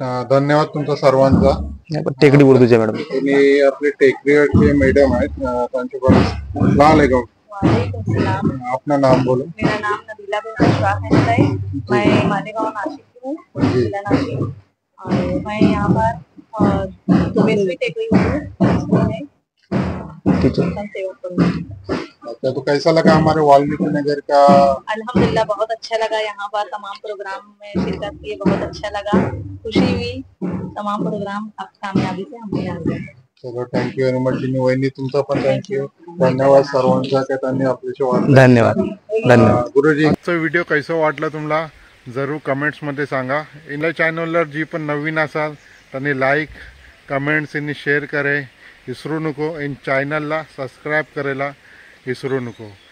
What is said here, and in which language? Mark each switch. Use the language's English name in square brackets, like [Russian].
[Marathi] धन्यवाद तुमचा सर्वांचा. टेकडी उर्दूचे मॅडम. तुम्ही आपले टेकरीवरचे मॅडम आहेत, त्यांच्याकडून सलाम अलैकुम. [Hindi] अपना नाम बोलो. मेरा नाम नबीला बिन अशफाक है. मैं मालेगांव नासिक की हूँ, जिला नासिक. और मैं यहाँ पर वेसवी टेकरी स्कूल में सेवक करूँगी. अच्छा, तो कैसा लगा हमारे वाल्मीकि नगर का? अल्हम्दुलिल्लाह बहुत अच्छा लगा. यहाँ पर तमाम प्रोग्राम में शिरकत किए, बहुत अच्छा लगा, खुशी हुई. तमाम प्रोग्राम कामयाबी से हमने यहाँ किया. [Marathi] चलो [English] Thank you very much. [Marathi] वहिनी तुमचा पण थँक्यू. धन्यवाद सर्वांचा की त्यांनी आपल्याशी. धन्यवाद. धन्यवाद. गुरुजी, आजचा व्हिडिओ कैसा वाटला तुम्हाला जरूर कमेंट्स मध्ये सांगा. इन चॅनलवर जी पण नवीन असाल त्यांनी लाईक कमेंट्स आणि शेअर करे विसरू नको. इन चॅनलला सबस्क्राईब करायला विसरू नको.